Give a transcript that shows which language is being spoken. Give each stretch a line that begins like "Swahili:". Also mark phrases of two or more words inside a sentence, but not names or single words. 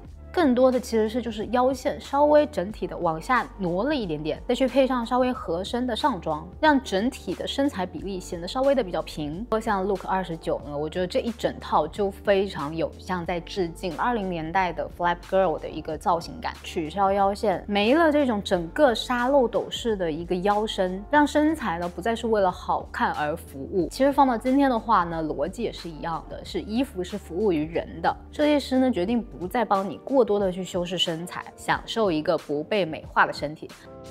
Chinese: 更多的其實是就是腰線稍微整體的往下挪了一點點，再去配上稍微合身的上裝，讓整體的身材比例顯得稍微的比較平。像 Look 29呢，我覺得這一整套就非常有像在致敬20年代的
English: Flap Girl
Chinese: 的一個造型感，取消腰線，沒了這種整個沙漏斗式的一個腰身，讓身材呢不再是為了好看而服務。其實放到今天的話呢，邏輯也是一樣的，是衣服是服務於人的，設計師呢決定不再幫你過多的去修飾身材，享受一個不被美化的身體。